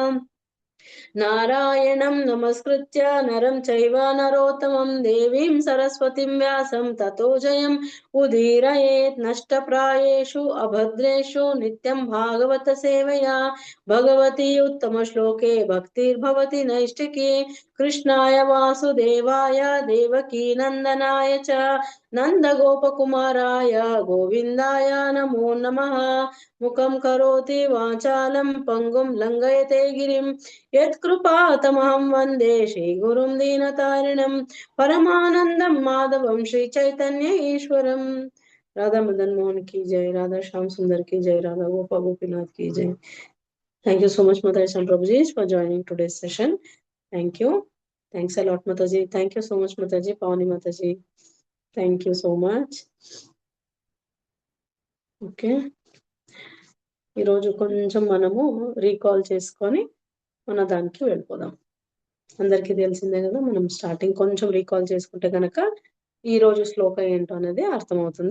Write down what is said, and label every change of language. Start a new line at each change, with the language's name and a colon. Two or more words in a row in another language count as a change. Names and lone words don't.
Sanskrit: नारायणं नमस्कृत्य नरं चैव नरोत्तमं देवीं सरस्वतीं व्यासं ततो जयम् उदीरयेत् नष्टप्रायेषु अभद्रेषु नित्यं भागवत सेवया भगवती उत्तमश्लोके भक्तिर्भवति नैष्टिकी कृष्णाय वासुदेवाय देवकी नन्दनाय च नन्दगोपकुमाराय गोविन्दाय नमो नमः। मुखं करोति वाचालं पङ्गुं लङ्घयते गिरिं यत्कृपातमहं वन्दे श्रीगुरुं दीनतारिणं परमानन्दं माधवं श्रीचैतन्य ईश्वरम्।
Hindi: राधा मदन मोहन की जय, राधा श्याम सुंदर की जय, राधा गोपा गोपीनाथ की जय।
English: Thank you so much, Mother and Prabhuji, for joining today's session. Thank you. Thanks a lot, Mataji. Thank you so much, Mataji. Pawani Mataji. Thank you so much. Okay.
Telugu: ఈరోజు కొంచెం మనము రీకాల్ చేసుకొని మన దానికి వెళ్ళిపోదాం. అందరికీ తెలిసిందే కదా, మనం స్టార్టింగ్ కొంచెం రీకాల్ చేసుకుంటే కనుక ఈ రోజు శ్లోక ఏంటో అనేది అర్థమవుతుంది.